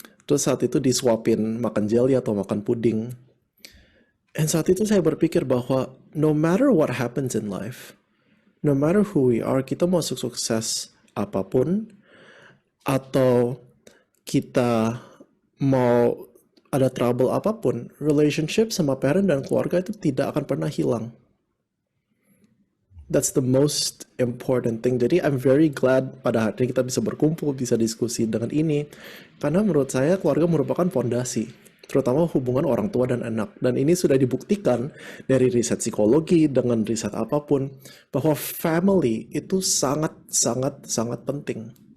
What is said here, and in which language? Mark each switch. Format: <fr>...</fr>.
<id>Terus saat itu disuapin makan jelly atau makan puding. Dan saat itu saya berpikir bahwa</id> <en>no matter what happens in life, no matter who we are,</en> <id>kita mau sukses apapun, atau kita mau ada trouble apapun, relationship sama parent dan keluarga itu tidak akan pernah hilang.</id> <en>That's the most important thing.</en> <id>Jadi</id> <en>I'm very glad</en> <id>pada hari ini kita bisa berkumpul, bisa diskusi dengan ini. Karena menurut saya keluarga merupakan fondasi, terutama hubungan orang tua dan anak. Dan ini sudah dibuktikan dari riset psikologi, dengan riset apapun, bahwa family itu sangat penting.</id>